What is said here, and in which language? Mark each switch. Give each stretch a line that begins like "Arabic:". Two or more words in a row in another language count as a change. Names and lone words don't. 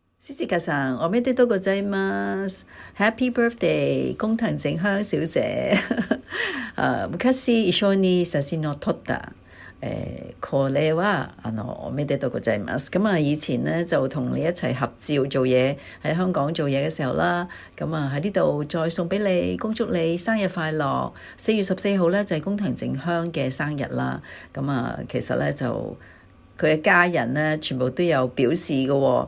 Japanese: Suzukaさん、おめでとうございます。
English: Happy birthday、
Cantonese: 工藤靜香小姐。
Japanese: 昔一緒に写真を撮った。これはおめでとうございます。
Cantonese: 咁啊，以前咧就同你一齊合照做嘢，喺香港做嘢嘅時候啦，咁啊喺呢度再送俾你，恭祝你生日快樂。4月14號咧就係工藤靜香嘅生日啦。咁啊，其實咧就佢嘅家人咧全部都有表示嘅喎。